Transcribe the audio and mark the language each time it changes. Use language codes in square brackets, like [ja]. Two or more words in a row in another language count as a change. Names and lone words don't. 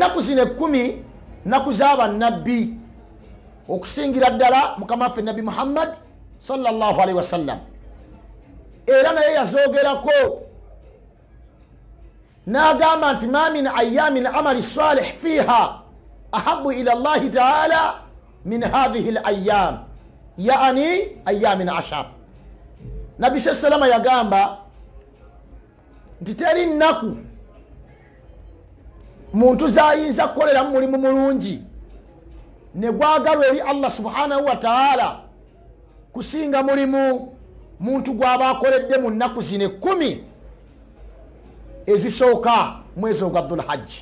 [lg] ennaku zino 10 nnaku z'aba nabbi okusingira ddala mukama waffe nabbi Muhammad [ar] صلى الله عليه وسلم. [lg] Era naye yazoogerako n'agamba nti [ar] ما من أيام العمل الصالح فيها أحب إلى الله تعالى من هذه الأيام, [lg] yaani ayamin 10. Nabbi salama yagamba nti teri nnaku muntu zayinza kukoleramu mulimu mulungi ne gwagalwa eri Allah [ar] سبحانه وتعالى [lg] kusinga mulimu muntu gwaba akoledde mu nnaku zino 10 ezisooka mwezi ogwa Dhul Hajj.